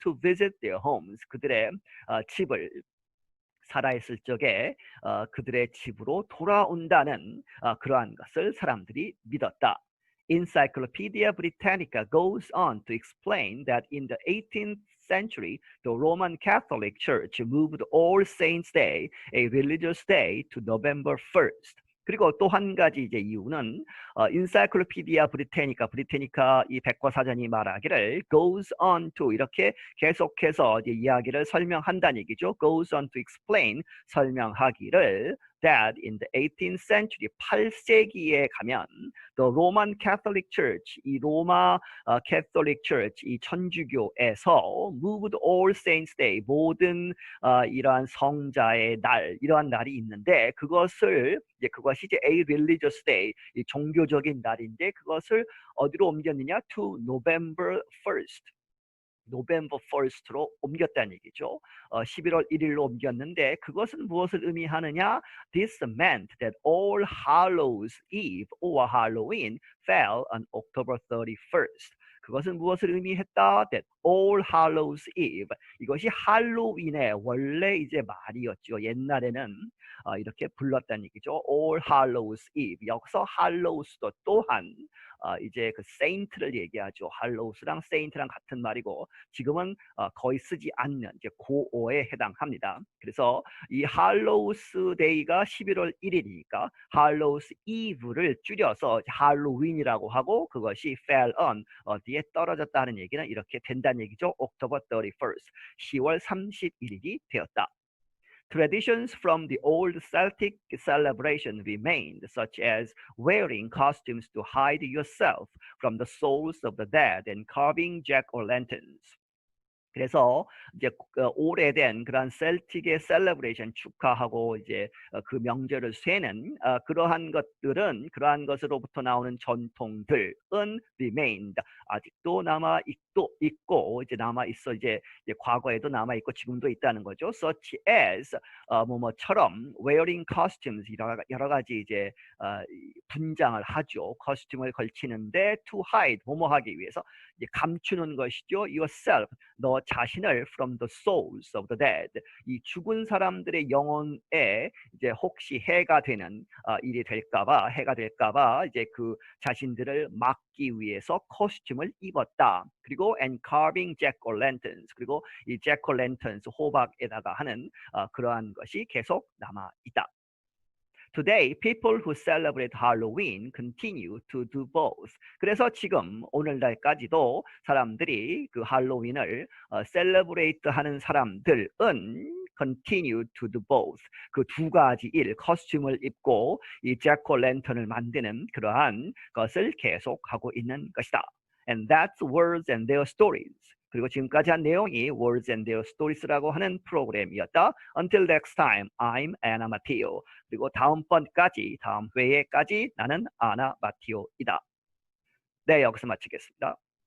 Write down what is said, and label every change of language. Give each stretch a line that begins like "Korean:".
English: To visit their homes,
Korean: 그들의 집을 살아있을 적에 그들의 집으로 돌아온다는 그러한 것을 사람들이 믿었다.
English: Encyclopedia Britannica goes on to explain that in the 18th century, the Roman Catholic Church moved All Saints' Day, a religious day, to November 1st.
Korean: 그리고 또 한 가지 이제 이유는 인사이클로피디아 브리테니카 이 백과사전이 말하기를
English: goes on to,
Korean: 이렇게 계속해서 이제 이야기를 설명한다는 얘기죠.
English: goes on to explain,
Korean: 설명하기를
English: that in the 18th century,
Korean: 8세기에 가면
English: the Roman Catholic Church,
Korean: 이 로마 Catholic Church, 이 천주교에서
English: moved All Saints' Day,
Korean: 모든 이러한 성자의 날, 이러한 날이 있는데 그것이 이제
English: a religious day,
Korean: 이 종교적인 날인데 그것을 어디로 옮겼느냐?
English: to November 1st. November 1st로
Korean: 옮겼다는 얘기죠. 11월 1일로 옮겼는데 그것은 무엇을 의미하느냐?
English: This meant that All Hallows Eve or Halloween fell on October 31st.
Korean: 그것은 무엇을 의미했다?
English: That All Hallows Eve,
Korean: 이것이 할로윈의 원래 이제 말이었죠. 옛날에는 이렇게 불렀다는 얘기죠.
English: All Hallows Eve.
Korean: 여기서 Hallows도 또한 이제 그 세인트를 얘기하죠. 할로우스랑 세인트랑 같은 말이고 지금은 거의 쓰지 않는 이제 고어에 해당합니다. 그래서 이 할로우스 데이가 11월 1일이니까 할로우스 이브를 줄여서 할로윈이라고 하고 그것이
English: fell on,
Korean: 어디에 떨어졌다는 얘기는 이렇게 된다는 얘기죠.
English: October 31st,
Korean: 10월 31일이 되었다.
English: Traditions from the old Celtic celebration remained, such as wearing costumes to hide yourself from the souls of the dead and carving jack-o'-lanterns.
Korean: 그래서 이제 오래된 그런 셀틱의 셀러브레이션 축하하고 이제 그 명절을 쇠는 그러한 것들은 그러한 것으로부터 나오는 전통들은
English: remained
Korean: 아직도 남아 있고 이제 남아 있어 이제 과거에도 남아 있고 지금도 있다는 거죠.
English: Such as
Korean: 뭐뭐처럼
English: wearing costumes
Korean: 여러 가지 이제 분장을 하죠. 코스튬을 걸치는데
English: to hide
Korean: 뭐뭐하기 위해서 이제 감추는 것이죠.
English: yourself
Korean: 너 자신을
English: from the souls of the dead
Korean: 이 죽은 사람들의 영혼에 이제 혹시 해가 되는 일이 될까봐 해가 될까봐 이제 그 자신들을 막기 위해서 코스튬을 입었다. 그리고
English: and carving jack-o'-lanterns
Korean: 그리고 이 jack-o'-lanterns 호박에다가 하는 그러한 것이 계속 남아 있다.
English: Today, people who celebrate Halloween continue to do both.
Korean: 그래서 지금 오늘날까지도 사람들이 그 할로윈을 celebrate 하는 사람들은
English: continue to do both.
Korean: 그 두 가지 일, 코스튬을 입고 이 jack-o'-lantern을 만드는 그러한 것을 계속하고 있는 것이다.
English: And that's Words and Their Stories.
Korean: 그리고 지금까지 한 내용이 Words and Their Stories라고 하는 프로그램이었다.
English: Until next time, I'm Anna Matteo.
Korean: 그리고 다음 회에까지 나는 아나 마티오이다. 네, 여기서 마치겠습니다.